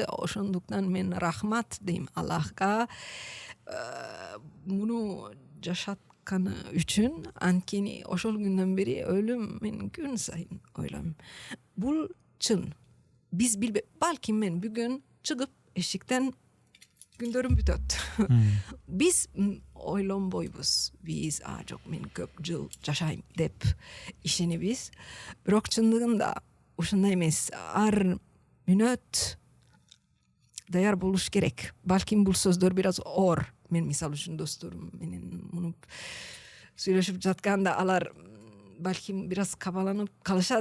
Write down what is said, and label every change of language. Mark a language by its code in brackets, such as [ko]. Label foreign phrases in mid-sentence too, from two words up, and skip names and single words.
[ky] Ошондуктан мен рахмат дейм Аллахка. Муну жашатканы үчүн анткени ошол күндөн бери өлүм мен күн сайын ойлойм. Бул чын. Биз билбей, балким мен бүгүн чыгып эшиктен күндөрүм бүтөт. Biz ойлонбойбуз. Biz жок мен көп жыл жашайм деп ишенебиз. Бирок чындыгында ушундай эмес. Ар мүнөт даяр болуш керек. Балким бул сөздөр бираз оор. Мен мисалы үчүн досторум менен муну сүйлөшүп жатканда алар балким бираз кабаланып калышат.